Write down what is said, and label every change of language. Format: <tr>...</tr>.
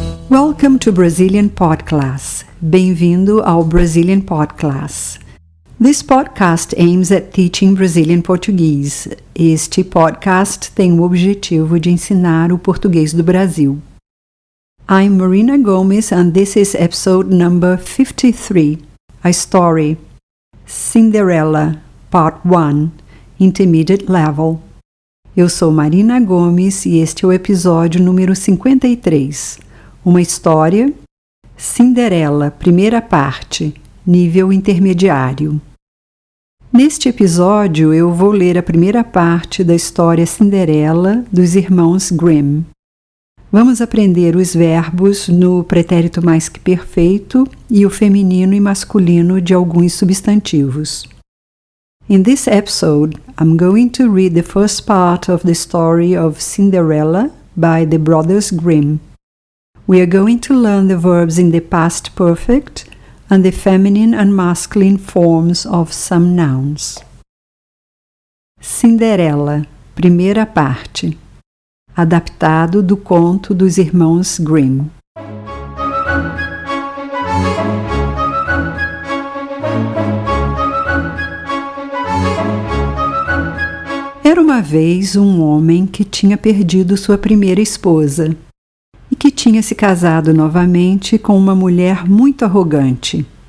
<en>Welcome to Brazilian Podcast.</en> <pt>Bem-vindo ao Brazilian Podcast.</pt> <en>This podcast aims at teaching Brazilian Portuguese.</en> <pt>Este podcast tem o objetivo de ensinar o português do Brasil.</pt> <en>I'm Marina Gomes and this is episode number 53, a story, Cinderella, Part 1, Intermediate Level.</en> <pt>Eu sou Marina Gomes e este é o episódio número 53, uma história, Cinderella, primeira parte, nível intermediário. Neste episódio eu vou ler a primeira parte da história Cinderella dos irmãos Grimm. Vamos aprender os verbos no pretérito mais que perfeito e o feminino e masculino de alguns substantivos.</pt> <en>In this episode, I'm going to read the first part of the story of Cinderella by the Brothers Grimm. We are going to learn the verbs in the past perfect and the feminine and masculine forms of some nouns.</en> <pt>Cinderella, primeira parte. Adaptado do conto dos irmãos Grimm. Era uma vez um homem que tinha perdido sua primeira esposa e que tinha se casado novamente com uma mulher muito arrogante.</pt>